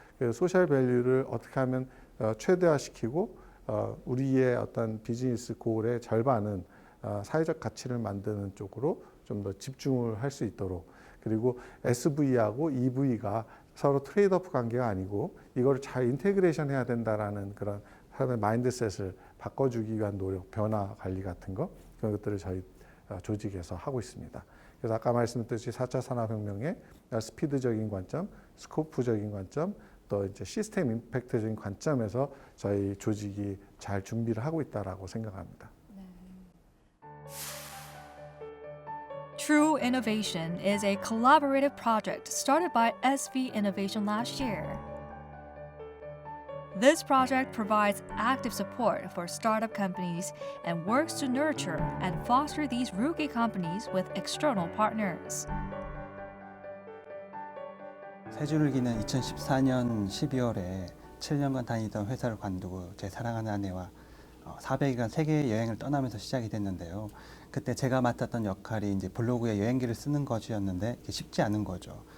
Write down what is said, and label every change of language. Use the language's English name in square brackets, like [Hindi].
[Korean] 그래서 소셜 밸류를 어떻게 하면 최대화시키고 우리의 어떤 비즈니스 고울의 절반은 사회적 가치를 만드는 쪽으로 좀 더 집중을 할 수 있도록, 그리고 SV하고 EV가 서로 트레이드오프 관계가 아니고 이거를 잘 인테그레이션 해야 된다라는 그런 사람의 마인드셋을 바꿔주기 위한 노력, 변화 관리 같은 거, 그런 것들을 저희 조직에서 하고 있습니다. 그래서 아까 말씀드렸듯이 4차 산업혁명의 스피드적인 관점, 스코프적인 관점, 또 이제 시스템 임팩트적인 관점에서 저희 조직이 잘 준비를 하고 있다라고 생각합니다. [English] True Innovation is a collaborative project started by SV Innovation last year. This project provides active support for startup companies and works to nurture and foster these rookie companies with external partners. [Korean] 새줄기는 2014년 12월에 7년간 다니던 회사를 관두고 제 사랑하는 아내와 400일간 세계 여행을 떠나면서 시작이 됐는데요. 그때 제가 맡았던 역할이 이제 블로그에 여행기를 쓰는 것이었는데 쉽지 않은 거죠.